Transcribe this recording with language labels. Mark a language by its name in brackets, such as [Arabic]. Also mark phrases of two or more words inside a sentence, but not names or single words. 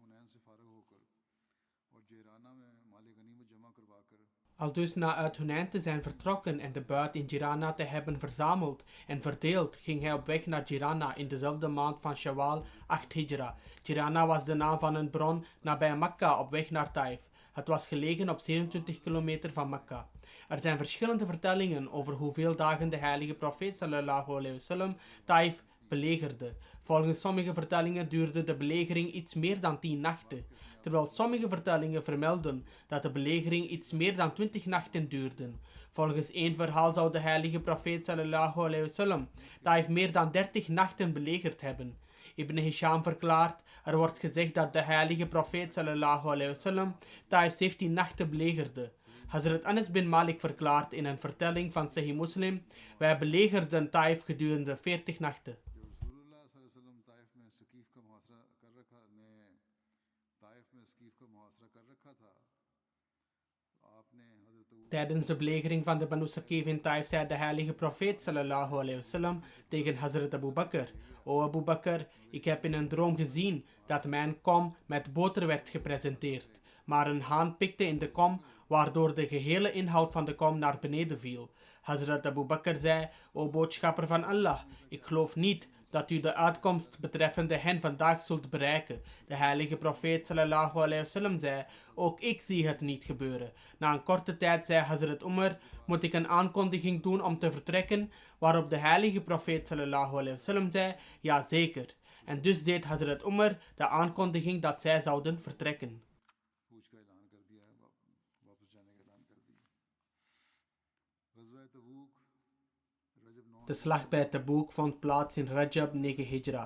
[Dutch] Aldus na uit Hunain te zijn vertrokken en de buit in Jirana te hebben verzameld en verdeeld, ging hij op weg naar Jirana in dezelfde maand van Shawwal 8 Hijra. Jirana was de naam van een bron nabij Mekka op weg naar Taif. Het was gelegen op 27 kilometer van Mekka. Er zijn verschillende vertellingen over hoeveel dagen de heilige profeet [Arabic] صلى الله عليه وسلم [Dutch] Taif belegerde. Volgens sommige vertellingen duurde de belegering iets meer dan 10 nachten, terwijl sommige vertellingen vermelden dat de belegering iets meer dan 20 nachten duurde. Volgens één verhaal zou de heilige profeet [Arabic] صلى الله عليه وسلم [Dutch] Taif meer dan 30 nachten belegerd hebben. Ibn Hisham verklaart: er wordt gezegd dat de heilige profeet [Arabic] صلى الله عليه وسلم [Dutch] Taif 17 nachten belegerde. Hazrat Anas bin Malik verklaart in een vertelling van Sahih Muslim: wij belegerden Taif gedurende 40 nachten. [Urdu] طائف میں ثقیف کا محاصرہ کر رکھا تھا [Dutch] Tijdens de belegering van de Banu Saqif in Taif zei de heilige profeet [Arabic] صلى الله عليه وسلم [Dutch] tegen Hazrat Abu Bakr: O Abu Bakr, ik heb in een droom gezien dat mijn kom met boter werd gepresenteerd, maar een haan pikte in de kom, waardoor de gehele inhoud van de kom naar beneden viel. Hazrat Abu Bakr zei: O boodschapper van Allah, ik geloof niet dat u de uitkomst betreffende hen vandaag zult bereiken. De heilige profeet [Arabic] صلى الله عليه وسلم [Dutch] zei: ook ik zie het niet gebeuren. Na een korte tijd zei Hazrat Umar: moet ik een aankondiging doen om te vertrekken? Waarop de heilige profeet [Arabic] صلى الله عليه وسلم [Dutch] zei: ja zeker. En dus deed Hazrat Umar de aankondiging dat zij zouden vertrekken. De slag bij Taboek vond plaats in Rajab 9 Hijra.